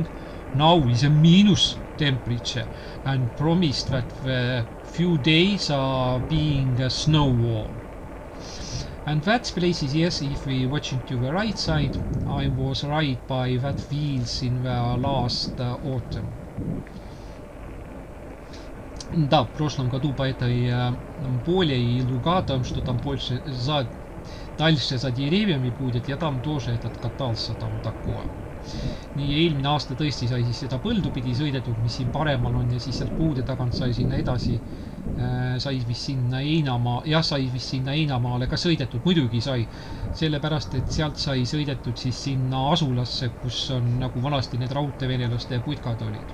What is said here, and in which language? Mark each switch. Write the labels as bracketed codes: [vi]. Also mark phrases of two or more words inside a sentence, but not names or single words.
[en] Now is a minus temperature and promised that the few days are being snow warm. And that places, yes, if we watching to the right side, I was right by that fields in the last autumn. [ru] Да, в прошлом году по этой поле и луга, там что там больше дальше за деревьями будет, ja там тоже этот катался там такое. [et] Nii eelmine aasta tõesti sai siis seda põldu pidi sõidetud, mis siin paremal on, ja siis sealt puude tagant sai sinna edasi, sai vist sinna Einamaale ka sõidetud, muidugi sai, sellepärast, et sealt sai sõidetud siis sinna asulasse, kus on nagu vanasti need raudteevenelaste putkad olid.